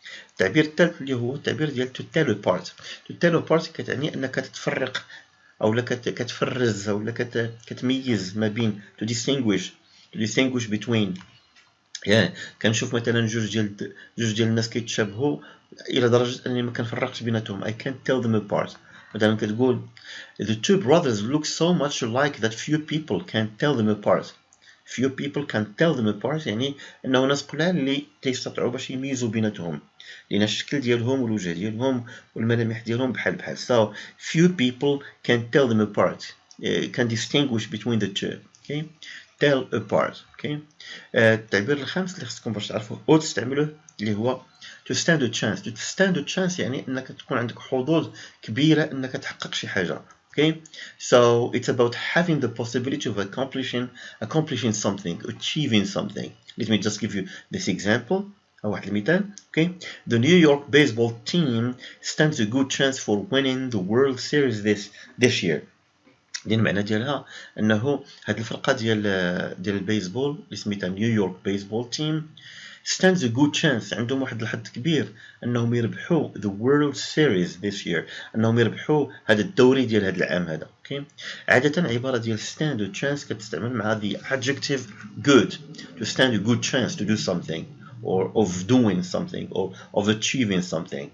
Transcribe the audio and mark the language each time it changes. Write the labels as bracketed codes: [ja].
[ar] التعبير الثالث اللي هو التعبير ديال [en] to tell apart. [ar] to tell apart كتعني انك تتفرق او لا كتفرز او لا كتميز ما بين [en] to distinguish between. [ar] يعني كنشوف مثلا جوج ديال الناس كيتشابهوا الى درجه انني ما كنفرقش بيناتهم. [en] I can't tell them apart. [ar] مثلا كتقول [en] the two brothers look so much alike that few people can tell them apart. few people can tell them apart، [ar] يعني انه ناس قلال اللي تيستطيعوا باش يميزوا بيناتهم، لان الشكل ديالهم والوجه ديالهم والملامح ديالهم بحال [en] so few people can tell them apart، can distinguish between the two. okay tell apart. [ar] okay التعبير الخامس اللي خصكم باش تعرفوه او تستعملوه اللي هو [en] to stand a chance. to stand a chance [ar] يعني انك تكون عندك حظوظ كبيره انك تحقق شي حاجه. [en] okay so it's about having the possibility of accomplishing something, achieving something. let me just give you this example. [ar] واحد المثال. [en] okay the New York baseball team stands a good chance for winning the World Series this year. [ar] دي المعنى ديالها انه هاد الفرقه ديال البيسبول اللي سميتها نيويورك بيسبول تيم stands a good chance، عندهم واحد الحظ كبير انهم يربحوا the World Series this year، انهم يربحوا هذا الدوري ديال هذا العام هذا. اوكي عاده عباره ديال [en] stand a chance [ar] كتستعمل مع [en] the adjective good. to stand a good chance to do something or of doing something or of achieving something.